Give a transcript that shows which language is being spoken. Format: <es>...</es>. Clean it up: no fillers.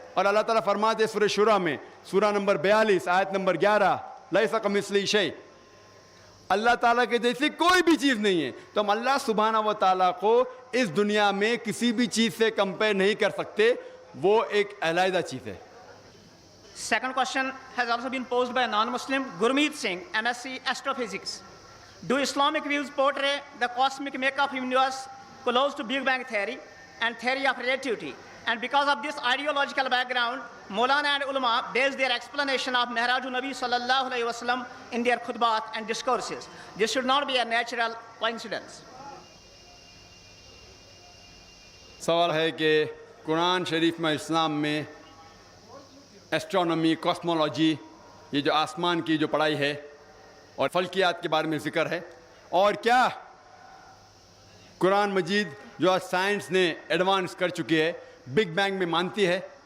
<hi>और अल्लाह ताला फरमाते सूरह शुरा में, सूरह नंबर 42 आयत नंबर 11,</hi> <ar>लैसा कमिस्लिही शै,</ar> <hi>अल्लाह ताला के जैसी कोई भी चीज़ नहीं है। तो हम अल्लाह सुब्हानहू व तआला को इस दुनिया में किसी भी चीज़ से कंपेयर नहीं कर सकते, वो एक अलहदा चीज़ है।</hi> <en>Second question has also been posed by a non-Muslim, Gurmeet Singh, MSc Astrophysics. Do Islamic views portray the cosmic makeup of universe close to Big Bang theory and theory of relativity? And because of this ideological background, Maulana and ulama base their explanation of Mi'rajun Nabi sallallahu alaihi wasallam in their khutbat and discourses. This should not be a natural coincidence.</en> <hi>सवाल है कि कुरान शरीफ में इस्लाम में astronomy, cosmology, ये जो आसमान की जो पढ़ाई है और फल्कियात के बारे में जिक्र है। और क्या कुरान मजीद जो आज साइंस ने एडवांस कर चुकी है, बिग बैंग में मानती है।</hi>